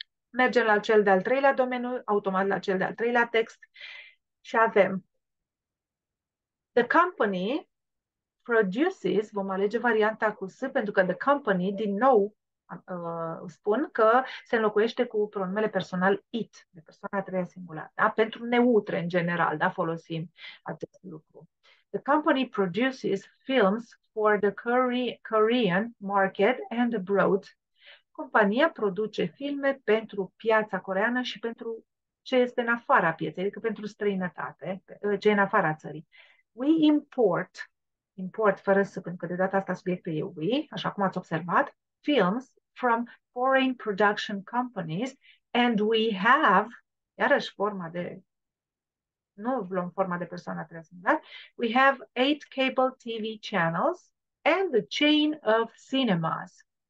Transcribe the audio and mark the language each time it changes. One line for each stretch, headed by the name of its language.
Romanian: Mergem la cel de-al treilea domeniu, automat la cel de-al treilea text și avem
English: the company produces,
Romanian: vom alege varianta cu S, pentru că the company, din nou, spun că se înlocuiește cu pronumele personal it, de persoana a treia singular. Da? Pentru neutre, în general, da? Folosim acest lucru.
English: The company produces films for the Korean market and abroad.
Romanian: Compania produce filme pentru piața coreeană și pentru ce este în afara pieței, adică pentru străinătate, ce e în afara țării.
English: We import
Romanian: fără să, pentru că de data asta subiectul e we, așa cum ați observat,
English: films from foreign production companies and we have,
Romanian: iarăși forma de, nu luăm forma de persoană transmită,
English: we have 8 cable TV channels and the chain of cinemas.